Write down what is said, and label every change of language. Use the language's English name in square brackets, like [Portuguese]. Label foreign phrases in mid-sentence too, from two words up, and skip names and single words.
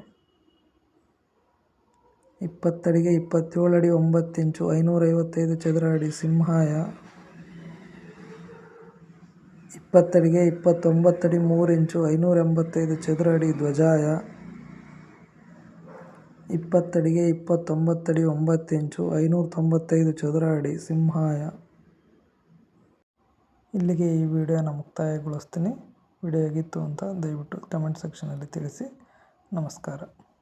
[Kannada] 20 ಅಡಿಗೆ 27 ಅಡಿ 9 ಇಂಚು 555 ಚದರ ಅಡಿ ಸಿಂಹಾಯ. 20 ಅಡಿಗೆ 29 ಅಡಿ 3 ಇಂಚು 585 ಚದರ ಅಡಿ ಧ್ವಜಾಯ. 20 ಅಡಿಗೆ 29 ಅಡಿ 9 ಇಂಚು 595 ಚದರ ಅಡಿ ಸಿಂಹಾಯ. ಇಲ್ಲಿಗೆ ಈ ವಿಡಿಯೋನ ಮುಕ್ತಾಯಗೊಳಿಸ್ತೀನಿ. ವಿಡಿಯೋ ಹೇಗಿತ್ತು ಅಂತ ದಯವಿಟ್ಟು [English] comment sectionಲ್ಲಿ [Kannada] ತಿಳಿಸಿ. ನಮಸ್ಕಾರ.